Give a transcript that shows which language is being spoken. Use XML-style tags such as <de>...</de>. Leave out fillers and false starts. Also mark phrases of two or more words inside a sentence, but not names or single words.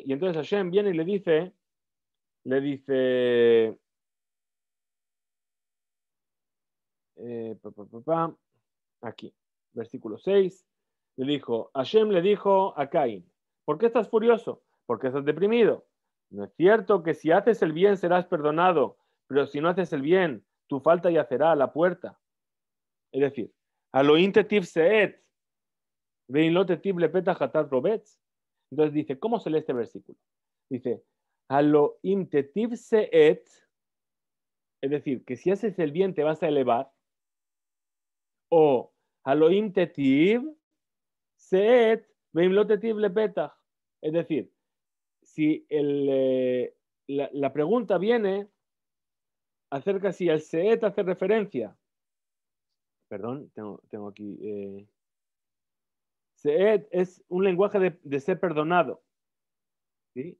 <es>Y entonces Hashem viene y le dice, aquí, versículo 6, Hashem le dijo a Caín, ¿por qué estás furioso? ¿Por qué estás deprimido? ¿No es cierto que si haces el bien serás perdonado, pero si no haces el bien, tu falta yacerá a la puerta? Es decir,</es> <he>הלוא אם תיטיב שאת ואם לא תיטיב לפתח חטאת רבץ.</he> <es>Entonces dice, ¿cómo se lee este versículo? Dice,</es> <he>הלוא אם תיטיב שאת,</he> <es>es decir, que si haces el bien te vas a elevar, o</es> <he>הלוא אם תיטיב שאת ואם לא תיטיב לפתח.</he> <es>Es decir, si la pregunta viene acerca si el seet hace referencia, perdón, tengo aquí, seet es un lenguaje de ser perdonado, ¿sí?</es>